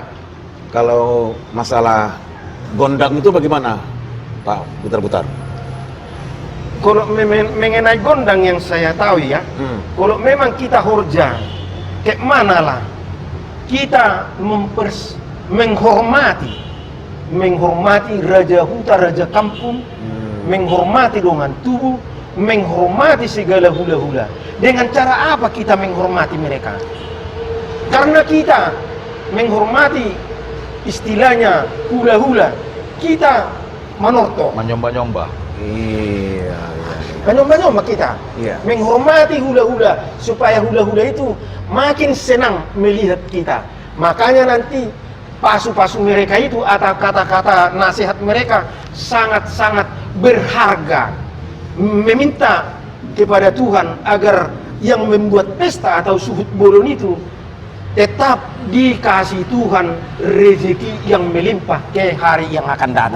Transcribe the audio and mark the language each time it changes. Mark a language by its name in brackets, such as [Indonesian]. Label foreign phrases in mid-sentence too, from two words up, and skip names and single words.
[Indonesian] Kalau masalah gondang itu bagaimana, Pak Butar-Butar? Kalau mengenai gondang yang saya tahu ya, kalau memang kita horja, kayak mana lah kita menghormati [Batak Toba] raja huta, [Indonesian] raja kampung, menghormati dengan tubuh, menghormati segala hula-hula. Dengan cara apa kita menghormati mereka? Karena kita menghormati istilahnya hula-hula, kita manorto. Menyomba-nyomba. Iya. Nyomba-nyomba kita Iya. menghormati hula-hula supaya hula-hula itu makin senang melihat kita. Makanya nanti pasu-pasu mereka itu atau kata-kata nasihat mereka sangat-sangat berharga. Meminta kepada Tuhan agar yang membuat pesta atau [Batak Toba] suhud bolon [Indonesian] itu tetap dikasih Tuhan rezeki yang melimpah ke hari yang akan datang.